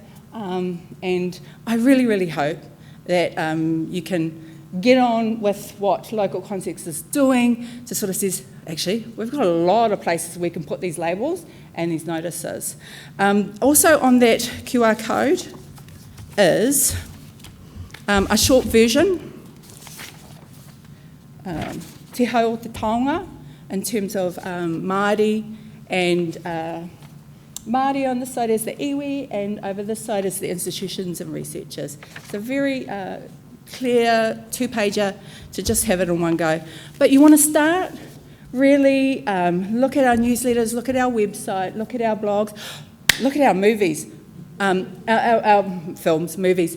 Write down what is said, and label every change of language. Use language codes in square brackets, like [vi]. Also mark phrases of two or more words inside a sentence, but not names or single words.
[en] And I really, really hope that you can get on with what Local Context is doing to sort of says, actually, we've got a lot of places we can put these labels and these notices. Also on that QR code is a short version, [mi] te hau o te taonga, [en] in terms of Māori, and Māori on this side is the iwi, and over this side is the institutions and researchers. It's a very clear 2-pager to just have it in one go. But you want to start Really look at our newsletters, look at our website, look at our blogs, look at our movies, our films, movies.